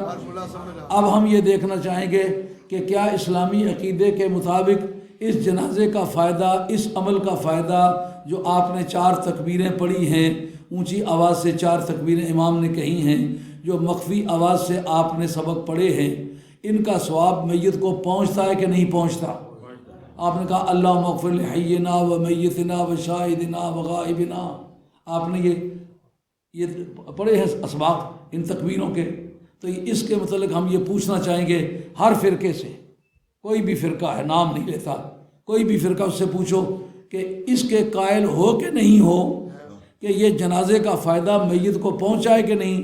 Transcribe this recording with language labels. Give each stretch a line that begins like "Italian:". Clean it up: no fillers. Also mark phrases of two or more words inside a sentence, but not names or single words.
Urdu: اب ہم یہ دیکھنا چاہیں گے کہ کیا اسلامی عقیدے کے مطابق اس جنازے کا فائدہ، اس عمل کا فائدہ جو آپ نے 4 تکبیریں پڑھی ہیں، اونچی آواز سے 4 تکبیریں امام نے کہی ہیں، جو مخفی آواز سے آپ نے سبق پڑھے ہیں، ان کا ثواب میت کو پہنچتا ہے کہ نہیں پہنچتا؟ آپ نے کہا
Arabic: اللہم اغفر لحینا و میتنا و شاہدنا و غائبنا،
Urdu: آپ نے یہ پڑھے ہیں اسباق ان تکبیروں کے۔ تو اس کے متعلق ہم یہ پوچھنا چاہیں گے ہر فرقے سے، کوئی بھی فرقہ ہے، نام نہیں لیتا، کوئی بھی فرقہ اس سے پوچھو کہ اس کے قائل ہو کہ نہیں ہو کہ یہ جنازے کا فائدہ میت کو پہنچا ہے کہ نہیں؟